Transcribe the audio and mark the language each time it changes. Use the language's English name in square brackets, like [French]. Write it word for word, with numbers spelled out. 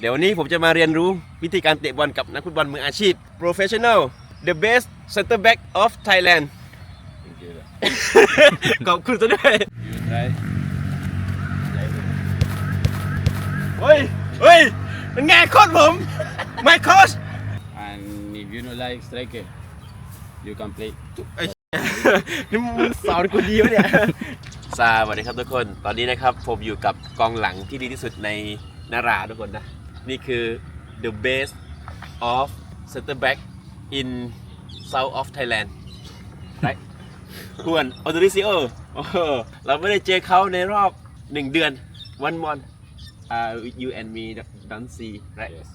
[Thai] เดี๋ยววันนี้ผมจะมาเรียนรู้วิธีการเตะบอลกับนักฟุตบอลมืออาชีพ [English] Professional The Best Center Back of Thailand [Thai] ขอบคุณซะด้วยเฮ้ยเฮ้ยมันไงโค้ชผม [English] My coach and if you don't like striker you can play [Thai] ไอ้นี่มึงสอนกูดีวะเนี่ยสวัสดีครับทุกคนตอนนี้นะครับผมอยู่กับกองหลังที่ดีที่สุดในนาราทุกคนนะนี่คือ [English] the best of center back in south of Thailand [Thai] ได้ควรออโตริซิโอเราไม่ได้เจอเขาในรอบหนึ่งเดือน [English] one month uh, you and me don't see right